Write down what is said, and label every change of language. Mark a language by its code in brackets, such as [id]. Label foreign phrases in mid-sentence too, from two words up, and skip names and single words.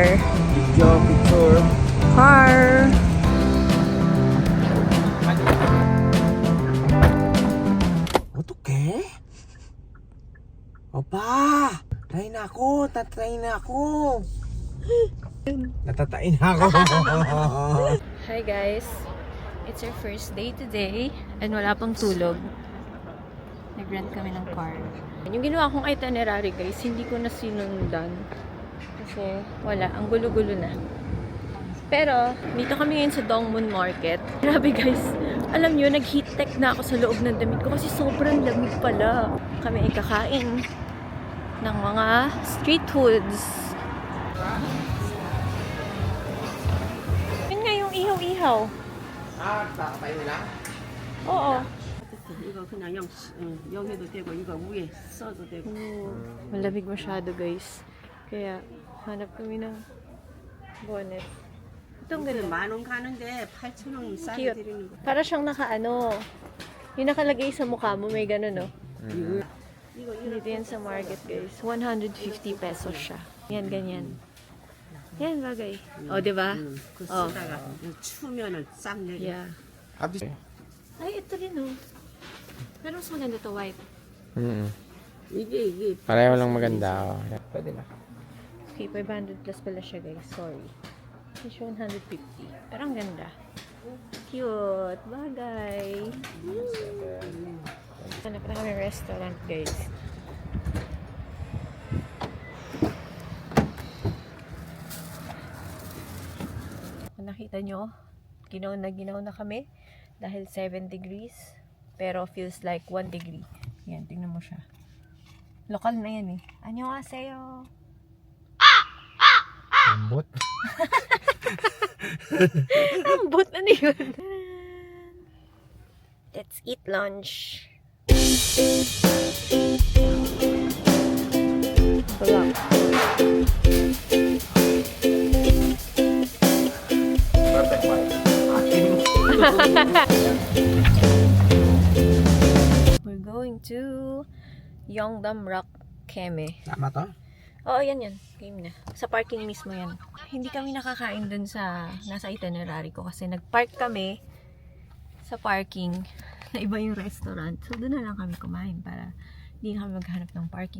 [en] Picture, picture. Car! Oke? [tl] Opa! Tayin na ako! Tatayin na ako! Natatain na ako! [en] Hi guys! It's our first day today and [tl] wala pang tulog. Nag-rent kami ng car. Yung ginawa kong itinerary guys, hindi ko na sinundan. Kasi wala, ang gulo-gulo na. Pero, dito kami ngayon sa Dongmun Market. Grabe guys, alam nyo, nag-heat tech na ako sa loob ng damit ko kasi sobrang lamig pala. Kami ay kakain ng mga [en] street foods. [tl] Yun nga yung ihaw-ihaw. Kakatayin nila? Oo. [ko] 이거 그냥 여기도 되고 이거 위에 써도 되고. [tl] Malamig masyado guys. Kaya hanap kami ng bonnet. Itong [ko] 그 [tl] ganda. [ko] 10,000원 가는데 8,000원 싸게 [en] Cute. [ko] 드리는 거. [tl] Para siyang nakaano. Yung nakalagay sa mukha mo, may gano'n no? [ko] 이거 [tl] Dito yan sa market guys. 150 pesos siya. Yan, ganyan. Yan bagay. O, diba? [ko] 그 어. 쓰다가 추면은 싹 내려. [en] Yeah. Abis. [tl] Ay, ito rin oh. Pero mas maganda to white. [ko] 이게 [tl] Pareho lang maganda. Oh. Pwede na. Okay, 500 plus pala siya guys. [en] Sorry. It's 150. [tl] Pero ang ganda. Cute. Bagay. Hanap na kami restaurant guys. Kung nakita nyo, ginaw na kami dahil 7 degrees pero [en] feels like [tl] 1 degree. Yan, tingnan mo siya. Lokal na yan eh. [ko] Annyeonghaseyo. [ceb] Ambot. [tl] Ambot na yun. [en] Let's eat lunch. Bulak. Perfect one. We're going to Yeongdam Rock Keme. [tl] Tama to? Oo, yan. Game na. Sa parking mismo yan. Hindi kami nakakain dun sa nasa itinerary ko kasi nag-park kami sa parking na iba yung restaurant. So, doon na lang kami kumain para hindi na kami maghanap ng parking.